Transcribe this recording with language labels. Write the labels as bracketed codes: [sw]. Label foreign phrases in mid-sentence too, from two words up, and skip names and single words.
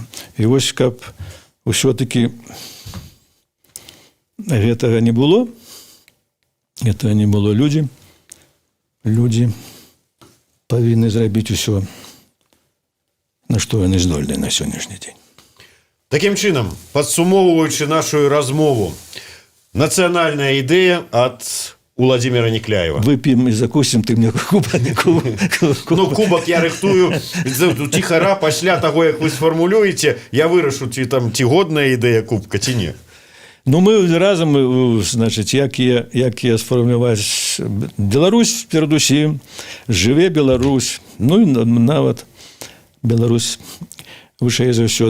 [be] І вось, каб усё-таки гэтага не было, людзі павінны зрабіць усё, на што яны здольныя на сённяшні дзень. Таким чынам, падсумоўваючы нашу размову, нацыянальная ідэя ад Уладзіміра Некляева. [ru] Выпьем и закусим, ты мне [be] Ну, кубак я рыхтую ціхара пасля таго, як вы сфармулюеце, я вырашу, ці годная ідэя кубка, ці не. Ну, мы разом, значит, як сфармуляваць Беларусь перадусім, жыве Беларусь, ну і нават Беларусь вышэй за ўсё.